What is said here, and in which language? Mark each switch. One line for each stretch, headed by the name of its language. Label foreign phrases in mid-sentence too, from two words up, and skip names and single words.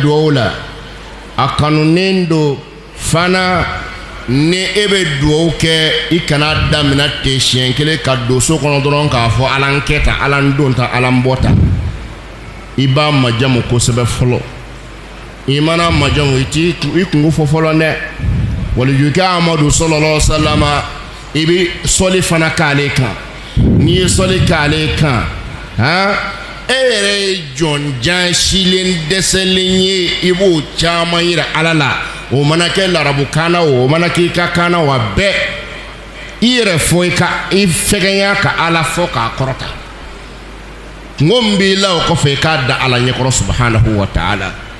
Bambara: duwawu la a kanunen do fana ni e bɛ duwawu kɛ i kana damina ten siɲɛ kelen ka don so kɔnɔ dɔrɔn k'a fɔ ala n kɛ tan ala n don tan ala n bɔ tan i b'a majamu kosɛbɛ fɔlɔ i mana majamu i kungo fɔ fɔlɔ dɛ walijukɛ amadu
Arabic: صلى الله عليه وسلم
Bambara: i bɛ sɔli fana k'ale kan n'i ye sɔli k'ale kan e yɛrɛ ye jɔnjan silen dɛsɛlen ye i b'o caman yira ala la o mana kɛ larabukan na o mana kɛ i ka kan na wa bɛɛ i yɛrɛ fɔ i fɛgɛnya ka ala fɔ k'a kɔrɔta ngombi la o ko fe ka da ala ɲɛkɔrɔ
Arabic: سبحانه وتعالى